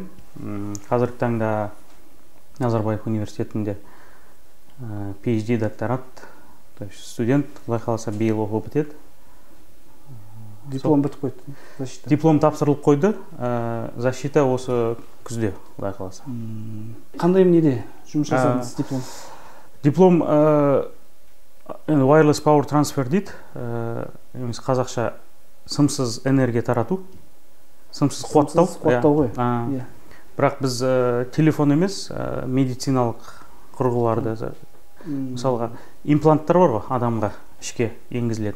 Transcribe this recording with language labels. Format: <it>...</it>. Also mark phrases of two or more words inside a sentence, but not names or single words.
<kk>Қазіргі таңда Назарбаев университетінде PhD докторат. Студент, құдай қаласа биыл оқып бітеді. Диплом бітіп қойды. Диплом тапсырылып қойды. Защита осы күзде, құдай қаласа. Қандай неде жұмыс жасадыңыз диплом? Диплом</kk> <en>wireless power transfer</en> <kk>дейді. Қазақша сымсыз энергия тарату. Сымсыз қуаттау. Қуаттау ғой. Бірақ біз телефон емес, медициналық құрғыларды, мысалға импланттар бар ғой адамға ішке енгізілетін.</kk>